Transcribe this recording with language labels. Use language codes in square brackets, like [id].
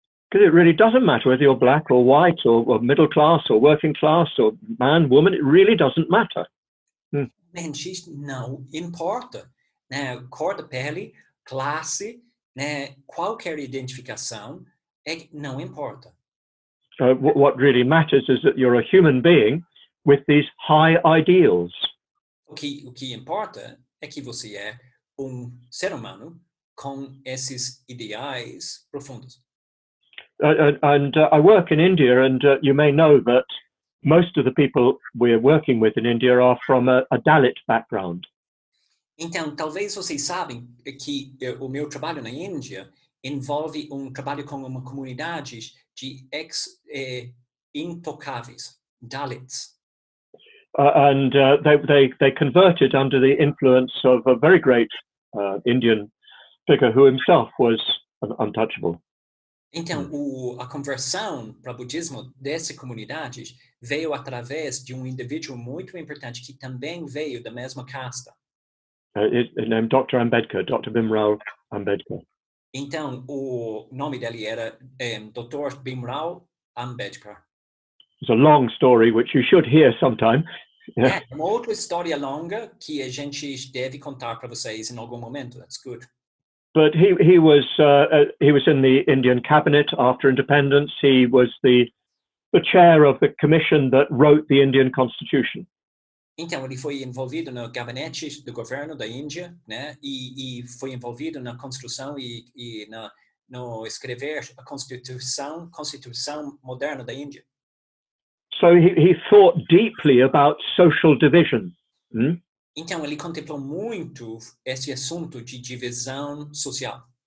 [en] Because it really doesn't matter whether you're black or white or middle class or working class or man, woman, it really doesn't matter. [pt] Gente, não importa, né? Cor da pele, classe, né? Qualquer identificação, não importa. [en] What really matters is that you're a human being with these high ideals. [pt] O que importa é que você é ser humano com esses ideais profundos. [en] I work in India, and you may know that most of the people we're working with in India are from a Dalit background. [pt] Então, talvez vocês sabem que o meu trabalho na Índia envolve trabalho com uma comunidade de intocáveis, Dalits. [en] And they converted under the influence of a very great Indian figure who himself was untouchable. [pt] Então, a conversão para o budismo dessa comunidade veio através de indivíduo muito importante que também veio da mesma casta. [en] His name Dr. Ambedkar, Dr. Bimrao Ambedkar. [pt] Então, o nome dele era Dr. Bimrao Ambedkar. [en] It's a long story which you should hear sometime. [pt] É uma outra história longa que a gente deve contar para vocês em algum momento. [en] That's good. But he was in the Indian cabinet after independence. He was the chair of the commission that wrote the Indian constitution. [pt] Então ele foi envolvido no gabinete do governo da Índia, né? E foi envolvido na construção e no escrever a constituição moderna da Índia. [en] So he thought deeply about social division. [pt] Então ele contemplou muito esse assunto de divisão social.